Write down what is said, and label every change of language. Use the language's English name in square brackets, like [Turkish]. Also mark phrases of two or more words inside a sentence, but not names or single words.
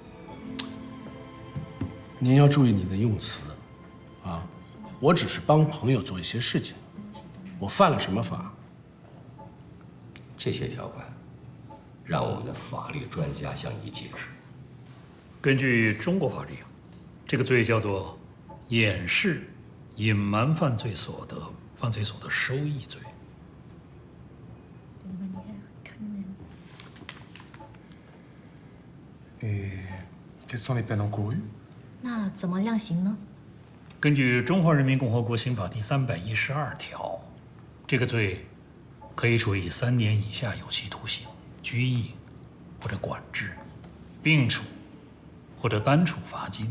[Chinese] 您要注意你的用词，啊，我只是帮朋友做一些事情，我犯了什么法？这些条款，让我们的法律专家向你解释。根据中国法律，这个罪叫做掩饰、隐瞒犯罪所得、犯罪所得收益罪。 [French] Et quelles sont les peines encourues？ [Chinese] 那怎么量刑呢？根据《中华人民共和国刑法》第312条，这个罪可以处以3年以下有期徒刑、拘役或者管制，并处或者单处罚金。